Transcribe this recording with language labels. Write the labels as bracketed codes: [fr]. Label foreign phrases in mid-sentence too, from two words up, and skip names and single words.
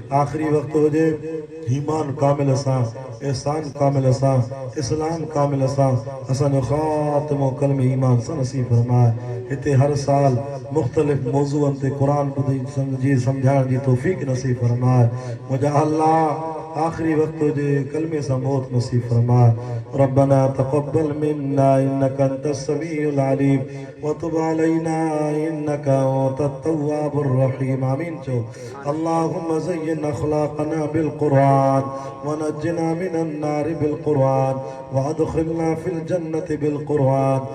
[sd] आख़िरी वक़्तु हुजे ईमान कामिल सां एहसान कामिल सां इस्लाम कामिल सां असांजो ख़ात्मो कलमे ईमान सां नसीब फरमाए। हिते हर साल मुख़्तलिफ़ मौज़ूअनि ते क़ुर ॿुधी सम्झी सम्झाइण जी तौफ़ीक़ नसीब फरमाए। मुंहिंजा अल्लाह आखिरी वक्त हुजे कलमे सां मौत नसीब फरमाए। [ar] ربنا تقبل منا إنك أنت السميع العليم وتب علينا إنك أنت التواب الرحيم. [sd] आमीन चो। [ar] اللهم زين أخلاقنا بالقرآن ونجنا من النار بالقرآن وأدخلنا في الجنة بالقرآن.